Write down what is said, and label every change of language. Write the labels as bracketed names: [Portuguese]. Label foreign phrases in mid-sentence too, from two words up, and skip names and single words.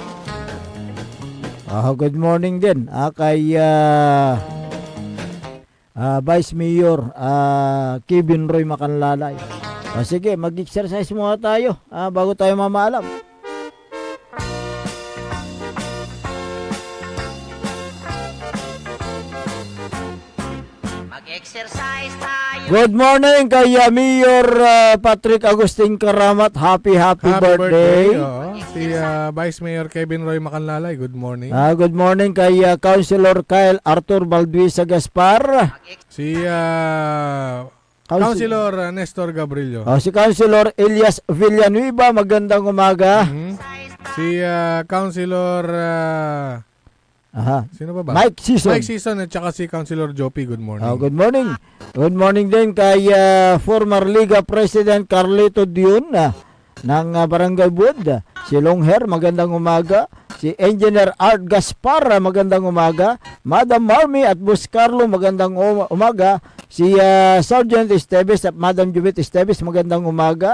[English] Good morning [Filipino] din kay Vice Mayor Kevin Roy Macanlalay. Sige, mag-exercise muna tayo bago tayo mamaalam. Mag-exercise tayo. [English] Good morning [Filipino] kay Mayor Patrick Agustin Karamat. [English] Happy birthday. [Filipino] Si Vice Mayor Kevin Roy Macanlalay, [English] good morning. Good morning [Filipino] kay Councilor Kyle Arthur Balduisa Gaspar. Si Councilor Nestor Gabrillo. Si Councilor Elias Villanueva, magandang umaga. Si Councilor sino ba? Mike Season. Mike Season at saka si Councilor Jopi, [English] good morning. Good morning. Good morning [Filipino] din kay former Liga President Carlito Dion ng Barangay Bud. Si Longher, magandang umaga. Si Engineer Art Gaspar, magandang umaga. Madam Marmy at Boss Carlo, magandang umaga. Si Sergeant Esteves at Madam Jubit Esteves, magandang umaga.